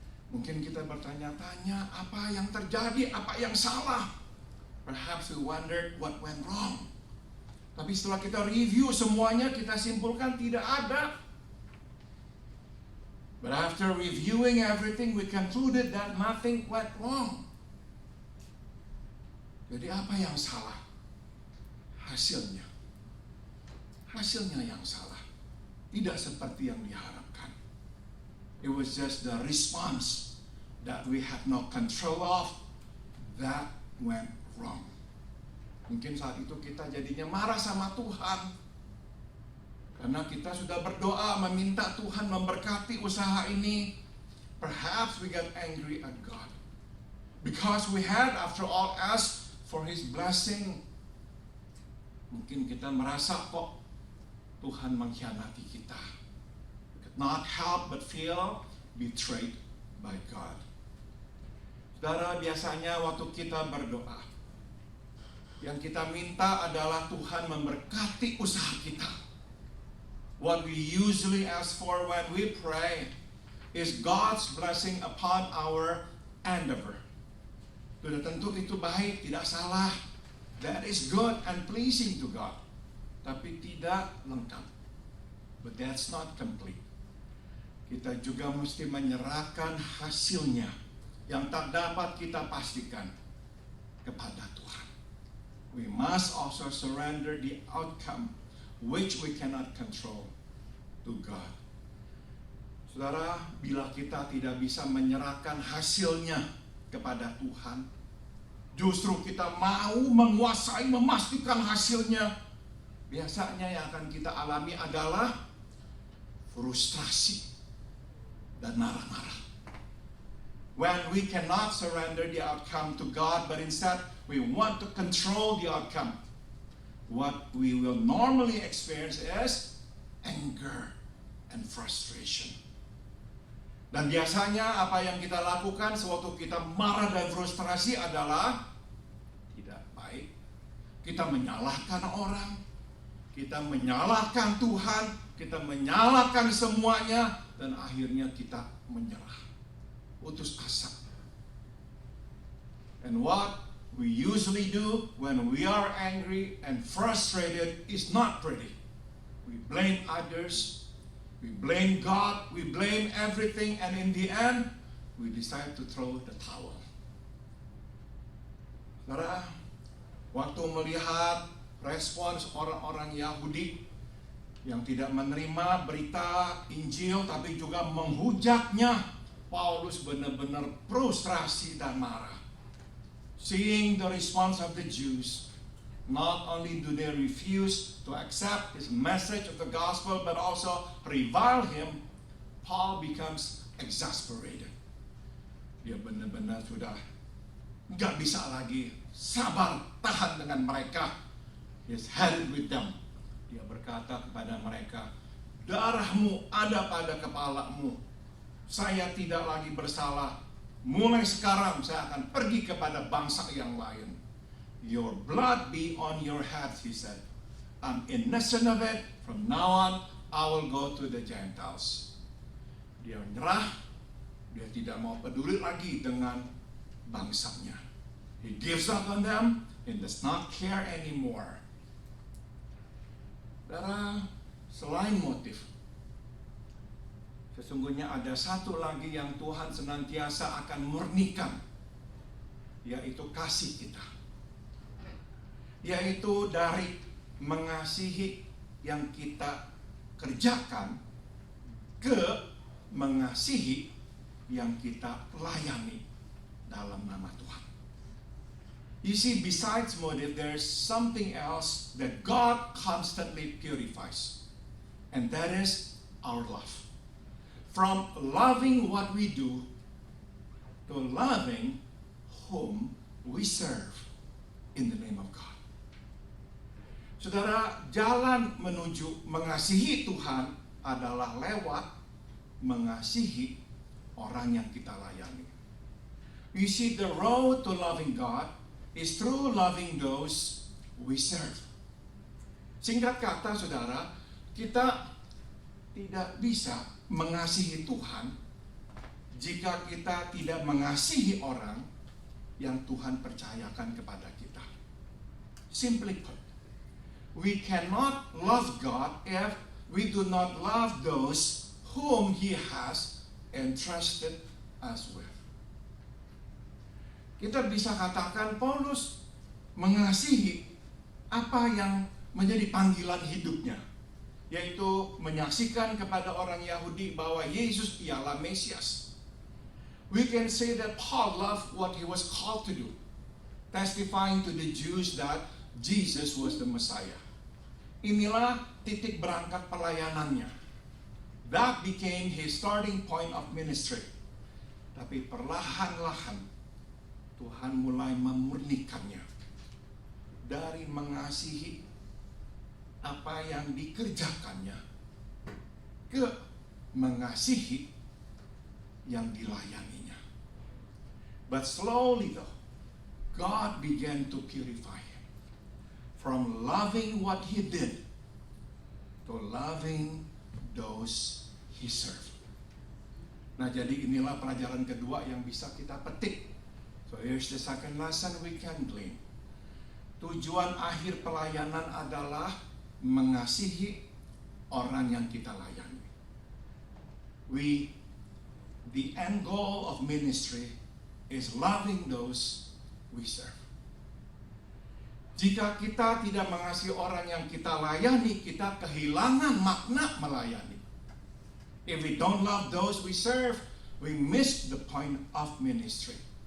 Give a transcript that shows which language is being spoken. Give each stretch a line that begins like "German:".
Indonesian: Mungkin kita bertanya-tanya, apa yang terjadi, apa yang salah?
English: Perhaps we wondered what went wrong.
Indonesian: Tapi setelah kita review semuanya, kita simpulkan tidak ada.
English: But after reviewing everything, we concluded that nothing went wrong.
Indonesian: Jadi apa yang salah? Hasilnya. Hasilnya yang salah. Tidak seperti yang diharapkan.
English: It was just the response that we had no control of that went wrong.
Indonesian: Mungkin saat itu kita jadinya marah sama Tuhan. Karena kita sudah berdoa meminta Tuhan memberkati usaha ini.
English: Perhaps we got angry at God. Because we had after all asked for His blessing.
Indonesian: Mungkin kita merasa kok Tuhan mengkhianati kita.
English: We could not help but feel betrayed by God.
Indonesian: Saudara, biasanya waktu kita berdoa, yang kita minta adalah Tuhan memberkati usaha kita.
English: What we usually ask for when we pray is God's blessing upon our endeavor.
Indonesian: Sudah tentu itu baik, tidak salah.
English: That is good and pleasing to God.
Indonesian: Tapi tidak lengkap.
English: But that's not complete.
Indonesian: Kita juga mesti menyerahkan hasilnya yang tak dapat kita pastikan kepada Tuhan.
English: We must also surrender the outcome which we cannot control to God.
Indonesian: Saudara, bila kita tidak bisa menyerahkan hasilnya kepada Tuhan, justru kita mau menguasai, memastikan hasilnya, biasanya yang akan kita alami adalah frustrasi dan marah-marah.
English: When we cannot surrender the outcome to God, but instead we want to control the outcome, what we will normally experience is anger and frustration.
Indonesian: Dan biasanya apa yang kita lakukan sewaktu kita marah dan frustrasi adalah tidak baik. Kita menyalahkan orang, kita menyalahkan Tuhan, kita menyalahkan semuanya, dan akhirnya kita menyerah, putus asa.
English: And what we usually do when we are angry and frustrated is not pretty. We blame others, we blame God, we blame everything, and in the end, we decide to throw the towel.
Indonesian: Saudara, waktu melihat respons orang-orang Yahudi yang tidak menerima berita Injil tapi juga menghujatnya, Paulus benar-benar frustrasi dan marah.
English: Seeing the response of the Jews, not only do they refuse to accept his message of the gospel, but also revile him, Paul becomes exasperated.
Indonesian: Dia benar-benar sudah nggak bisa lagi sabar tahan dengan mereka.
English: He's headed with them.
Indonesian: Dia berkata kepada mereka, darahmu ada pada kepalamu. Saya tidak lagi bersalah. Mulai sekarang saya akan pergi kepada bangsa yang lain.
English: Your blood be on your heads, he said. I'm innocent of it. From now on, I will go to the Gentiles.
Indonesian: Dia menyerah. Dia tidak mau peduli lagi dengan bangsanya.
English: He gives up on them and does not care anymore.
Indonesian: Saudara, selain motif, sesungguhnya ada satu lagi yang Tuhan senantiasa akan murnikan, yaitu kasih kita. Yaitu dari mengasihi yang kita kerjakan ke mengasihi yang kita layani dalam nama Tuhan.
English: You see, besides motive, there's something else that God constantly purifies, and that is our love. From loving what we do to loving whom we serve in the name of God.
Indonesian: Saudara, jalan menuju mengasihi Tuhan adalah lewat mengasihi orang yang kita layani.
English: You see, the road to loving God is through loving those we serve.
Indonesian: Singkat kata, saudara, kita tidak bisa mengasihi Tuhan jika kita tidak mengasihi orang yang Tuhan percayakan kepada kita.
English: Simply put, we cannot love God if we do not love those whom He has entrusted us with.
Indonesian: Kita bisa katakan Paulus mengasihi apa yang menjadi panggilan hidupnya, yaitu menyaksikan kepada orang Yahudi bahwa Yesus ialah Mesias.
English: We can say that Paul loved what he was called to do, testifying to the Jews that Jesus was the Messiah.
Indonesian: Inilah titik berangkat pelayanannya.
English: That became his starting point of ministry.
Indonesian: Tapi perlahan-lahan Tuhan mulai memurnikannya dari mengasihi apa yang dikerjakannya ke mengasihi yang dilayaninya.
English: But slowly though, God began to purify him from loving what he did to loving those he served.
Indonesian: Nah, jadi inilah pelajaran kedua yang bisa kita petik.
English: So here's the second lesson we can glean.
Indonesian: Tujuan akhir pelayanan adalah mengasihi orang yang kita layani.
English: The end goal of ministry is loving those we serve.
Indonesian: Jika kita tidak mengasihi orang yang kita layani, kita kehilangan makna melayani.
English: If we don't love those we serve, we miss the point of ministry.